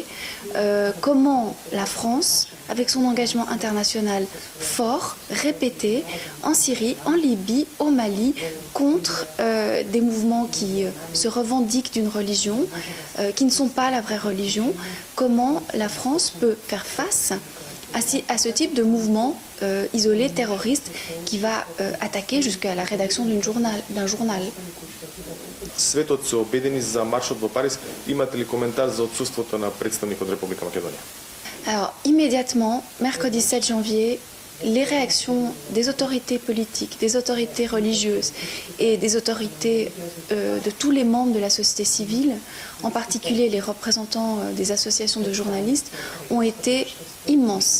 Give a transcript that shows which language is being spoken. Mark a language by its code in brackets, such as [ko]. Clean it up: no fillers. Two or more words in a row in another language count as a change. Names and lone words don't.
[fr] Comment la France, avec son engagement international fort, répété, en Syrie, en Libye, au Mali, contre des mouvements qui se revendiquent d'une religion, qui ne sont pas la vraie religion, comment la France peut faire face à ce type de mouvement isolé, terroriste, qui va attaquer jusqu'à la rédaction d'un journal. [mk] Светот се обедини за маршот во Париз. Имате ли коментар за отсутството на представник од Република Македонија? [fr] Alors, immédiatement, mercredi 7 janvier, les réactions des autorités politiques, des autorités religieuses et des autorités de tous les membres de la société civile, en particulier les représentants des associations de journalistes, ont été immenses.